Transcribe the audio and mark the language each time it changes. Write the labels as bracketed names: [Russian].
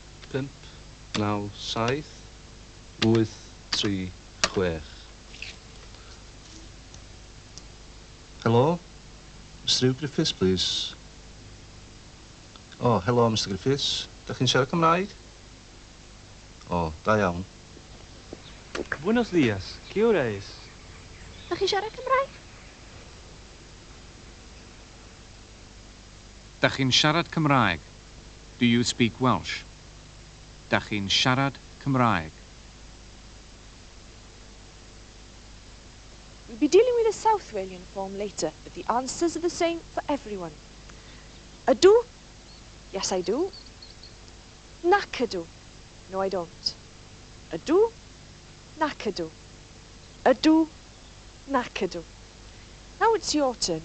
[Welsh] Pump, naw, saith, wyth, 3, 6. [English] Hello? Mr Hugh Griffiths, please. Oh, hello, Mr Griffiths. [Welsh] Dach chi'n siarad Cymraeg? Oh, da iawn. [Spanish] Buenos días. ¿Qué hora es? [Welsh] Dach chi'n siarad Cymraeg? Dach chi'n siarad Cymraeg. [English] Do you speak Welsh? [Welsh] Dach chi'n siarad Cymraeg. [English] We'll be dealing with a South Walian form later, but the answers are the same for everyone. [Welsh] Ydw? [English] Yes, I do. [Welsh] Nac ydw? [English] No, I don't. [Welsh] Ydw? Nac ydw? Ydw? Nac ydw? [English] Now it's your turn.